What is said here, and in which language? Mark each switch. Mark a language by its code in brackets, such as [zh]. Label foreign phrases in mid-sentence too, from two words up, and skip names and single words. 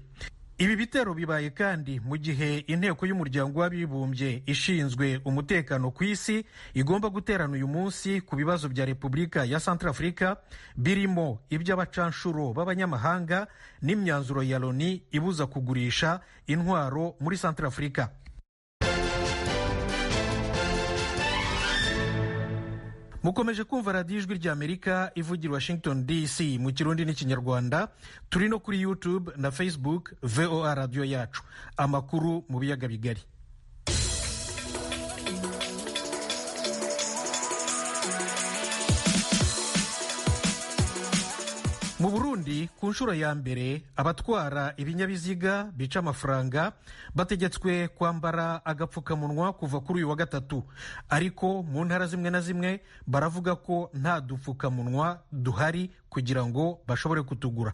[rw] Ibi bitero bibaye kandi mu gihe inteko y'umuryango w'abibumbye ishinzwe umutekano ku isi igomba guterana uyu munsi ku bibazo bya Repubulika ya Centrafrica birimo iby'abacanshuro b'abanyamahanga n'imyanzuro ya Loni ibuza kugurisha intwaro muri Centrafrica. Mukomeje kumva radiyo ijwi rya Amerika ivugira Washington DC mu Kirundi n'Ikinyarwanda. Turi no kuri YouTube na Facebook VOA radio yacu. [rn] Amakuru mu biyaga bigari. Mu Burundi ku nshuro ya mbere abatwara ibinyabiziga bica amafaranga bategetswe kwambara agapfukamunwa kuva kuri uyu wa gatatu, ariko mu ntara zimwe na zimwe baravuga ko nta dupfukamunwa duhari kugira ngo bashobore kutugura.